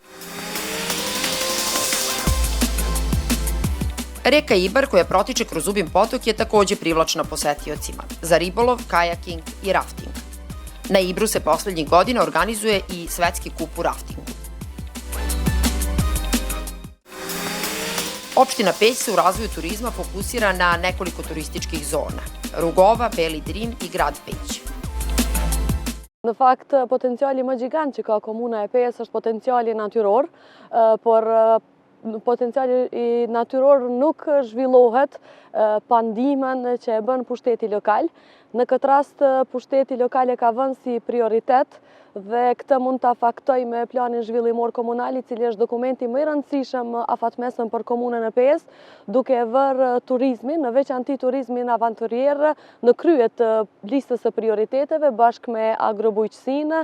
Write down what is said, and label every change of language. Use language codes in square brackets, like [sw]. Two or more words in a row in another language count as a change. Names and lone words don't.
[sr] Reka Ibar koja protiče kroz Zubin Potok je takođe privlačna posetiocima za ribolov, kajaking i rafting. Na Ibru se poslednjih godina organizuje i svetski kup u raftingu. Opština Peć se u razvoju turizma fokusira na nekoliko turističkih zona: Rugova, Beli Drim i grad Peć. [sq] Në fakt, potenciali më gjigant që ka komuna e Pes është potenciali natyror, por potenciali natyror nuk zhvillohet pa ndihmën që e bën pushteti lokal. Në këtë rast, pushteti lokal e ka vënë si prioritet dhe këtë mund ta faktoj me planin zhvillimor komunal, i cili është dokumenti më i rëndësishëm afatmesëm për komunën e Pesë, duke vërë turizmin, në veçanti turizmin avanturier, në kryet listës së prioriteteve bashkë me agrobujqësinë.